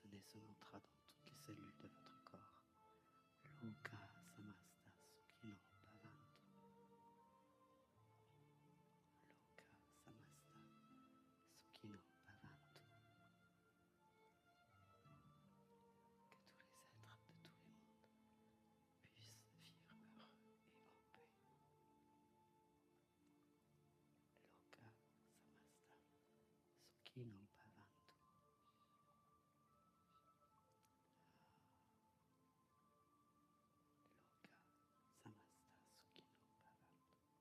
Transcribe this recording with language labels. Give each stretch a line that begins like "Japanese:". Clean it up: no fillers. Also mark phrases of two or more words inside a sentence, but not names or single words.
French: ce mantra dans toutes les cellules de votre corps.
Sanskrit: लोका समस्ता सुखिनो भवन्तु. लोका समस्ता सुखिनो भवन्तु.
French: Que tous les êtres de tous les mondes puissent vivre heureux et en paix.
Sanskrit: लोका समस्ता सुखिनो भवन्तु. लोका समस्ता सुखिनो भवन्तु.